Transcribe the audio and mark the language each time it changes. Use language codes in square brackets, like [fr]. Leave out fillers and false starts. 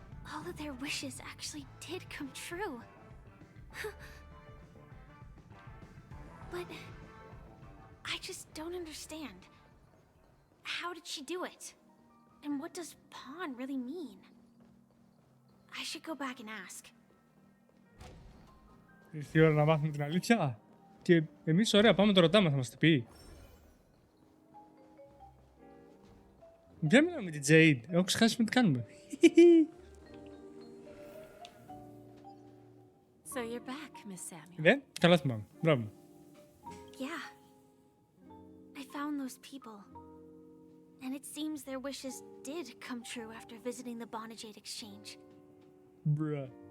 [en] All of their wishes actually did come true. But... I just don't understand. How did she do it? And what does pawn really mean? I should go back and ask. [el] Ήρθε η ώρα να μάθουμε την αλήθεια. Και εμείς ωραία πάμε το ρωτάμε, θα μας την πει. Για μιλάμε με την Jade. Έχω ξεχάσει με τι κάνουμε. [en] So you're back, Miss Samuel. [el] Ναι, καλά θυμάμαι. Μπράβο. [en] Yeah. I found those people. And it seems their wishes did come true after visiting the Bonajade Exchange. Bruh.